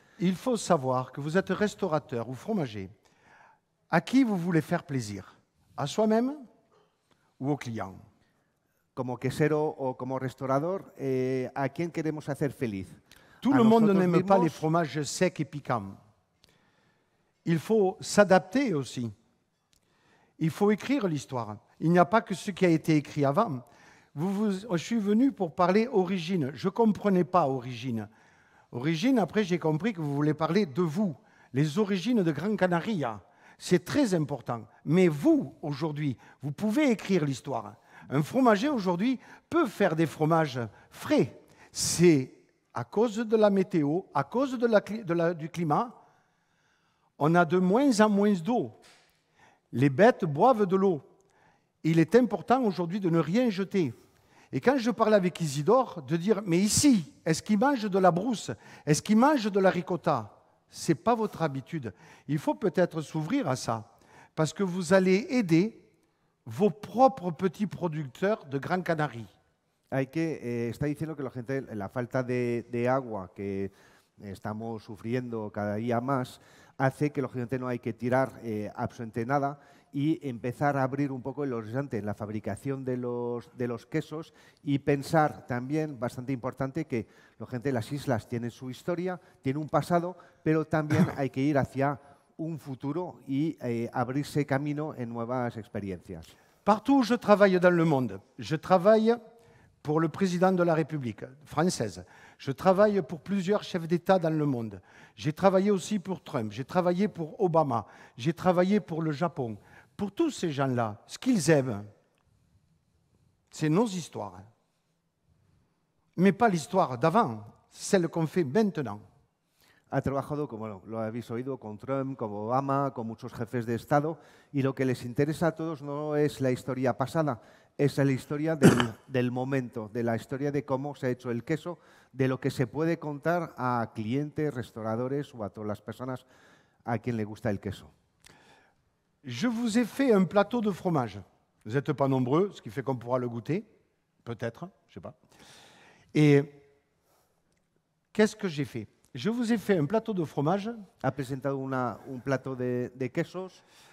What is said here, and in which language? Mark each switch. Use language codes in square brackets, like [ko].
[fr] Il faut savoir que vous êtes restaurateur ou fromager. À qui vous voulez faire plaisir? À soi-même ou au client? [es] Como quesero o como restaurador, ¿a quién queremos hacer feliz? [fr] Tout le monde n'aime pas les fromages secs et piquants. Il faut s'adapter aussi. Il faut écrire l'histoire. Il n'y a pas que ce qui a été écrit avant. Je suis venu pour parler origine. Je ne comprenais pas origine. Origine, après, j'ai compris que vous voulez parler de vous, les origines de Gran Canaria. C'est très important. Mais vous, aujourd'hui, vous pouvez écrire l'histoire. Un fromager, aujourd'hui, peut faire des fromages frais. C'est à cause de la météo, à cause du climat, on a de moins en moins d'eau. Les bêtes boivent de l'eau. Il est important aujourd'hui de ne rien jeter. Et quand je parlais avec Isidore, de dire, mais ici, est-ce qu'ils mangent de la brousse? Est-ce qu'ils mangent de la ricotta? Ce n'est pas votre habitude. Il faut peut-être s'ouvrir à ça, parce que vous allez aider vos propres petits producteurs de Gran Canaria. [es] Está diciendo que la falta de agua que estamos sufriendo cada día más hace que lógicamente no hay que tirar absolutamente nada y empezar a abrir un poco el horizonte en la fabricación de los quesos y pensar también, bastante importante, que lógicamente las islas tienen su historia, tienen un pasado, pero también hay que ir hacia un futuro y abrirse camino en nuevas experiencias. [fr] Partout où je travaille dans le monde, je travaille pour le président de la République française. Je travaille pour plusieurs chefs d'État dans le monde. J'ai travaillé aussi pour Trump, j'ai travaillé pour Obama, j'ai travaillé pour le Japon. Pour tous ces gens-là, ce qu'ils aiment, c'est nos histoires. Mais pas l'histoire d'avant, celle qu'on fait maintenant. [es] Ha trabajado, como lo habéis oído, con Trump, con Obama, con muchos jefes de Estado, y lo que les interesa a todos no es la historia pasada, es la historia del momento, de la historia de cómo se ha hecho el queso, de lo que se puede contar a clientes, restauradores o a todas las personas a quien le gusta el queso. [fr] Je vous ai fait un plateau de fromage. Vous n'êtes pas nombreux, ce qui fait qu'on pourra le goûter, peut-être, je ne sais pas. Et qu'est-ce que j'ai fait? Je vous ai fait un plateau de fromage. [es] Ha presentado un plato de quesos.